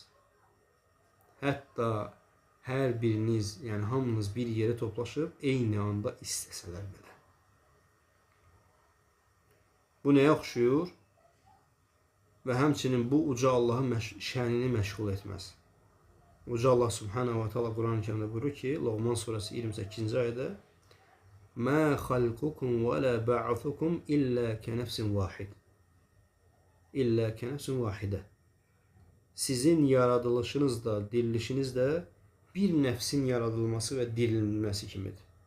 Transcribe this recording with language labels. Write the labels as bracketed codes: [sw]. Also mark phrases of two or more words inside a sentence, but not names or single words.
[az] Hətta hər biriniz, yəni hamınız bir yerə toplaşıb eyni anda istəsələr belə. Bu nəyə oxşuyur? Və həmçinin bu uca Allahın şənini məşğul etməz. Uca [ar] الله سبحانه وتعالى [az] Quran-ı Kərimdə buyurur ki, Loğman surəsi 28-ci ayədə [ar] ما خلقكم ولا بعثكم إلا كنفس واحدة. إلا كنفس واحدة. Sizin yaradılışınız da, dirilişiniz də bir nəfsin yaradılması və dirilməsi kimidir.